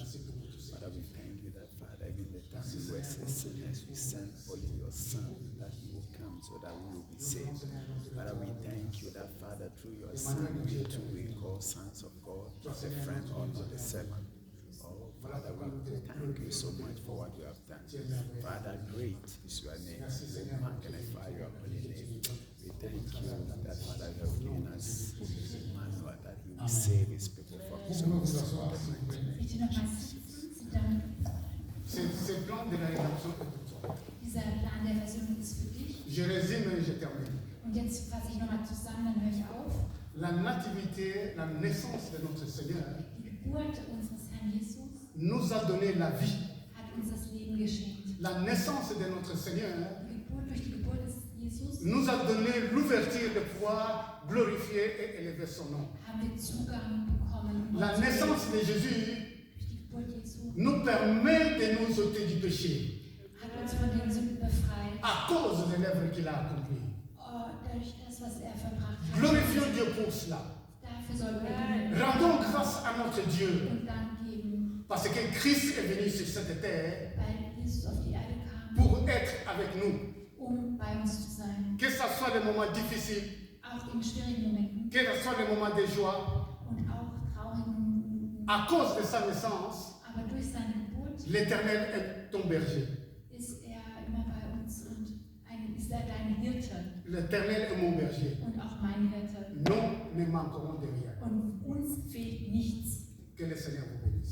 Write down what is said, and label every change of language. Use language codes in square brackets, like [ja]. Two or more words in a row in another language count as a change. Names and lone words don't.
[fr] Merci pour tout ça. [en] Father, we thank you that, Father, even the time we were still sinners, we sent for you, your Son, that he will come so that we will be saved. Father, we thank you that, Father, through your Son, we too will call sons of God, not a friend or not a servant. Oh, Father, we thank you so much for what you have done. Father, great is your name. We magnify your holy name. We thank you that, Father, you have given us Emmanuel, that he will save his people from his own sin. [de] Bitte nochmal sitzen, danke. [fr] Ce plan de la rédemption est pour toi. [de] Dieser Plan der Versöhnung ist für dich. [fr] Je résume et je termine. [de] Und jetzt fasse ich nochmal zusammen, dann höre ich auf. [fr] La nativité, la naissance de notre Seigneur [de] Die Geburt unseres Herrn Jesus [fr] nous a donné la vie. [de] hat uns das Leben geschenkt. [fr] La naissance de notre Seigneur [de] Durch die Geburt des Jesus [fr] nous a donné l'ouverture de pouvoir glorifier et élever son nom. [de] haben wir Zugang bekommen. [fr] La naissance de Jésus [de] Durch die Geburt Jesu [fr] nous permet de nous ôter du péché [de] hat uns von den Sünden befreit. [fr] à cause de l'œuvre qu'il a accomplie. [de] Durch das, was er verbracht hat. [fr] Glorifions Dieu pour cela. [de] Dafür sollen wir ihm [fr] Rendons grâce à notre Dieu [de] und Dank geben, [fr] parce que Christ est venu sur cette terre [de] weil Jesus auf die Erde kam, [fr] pour être avec nous. [de] bei uns zu sein. [fr] Que ce soit les moments difficiles, [de] Auch in schwierigen Momenten [fr] que ce soit les moments de joie, [de] und auch traurigen Momenten. [fr] à cause de sa naissance, [de] Aber durch seine Geburt [fr] l'Éternel est ton berger. [de] ist er immer bei uns und ist er dein Hirte [fr] L'Éternel est mon berger. [de] und auch mein Hirte. [fr] Nous ne manquerons de rien. [de] Und uns fehlt nichts. [fr] Que le Seigneur vous bénisse.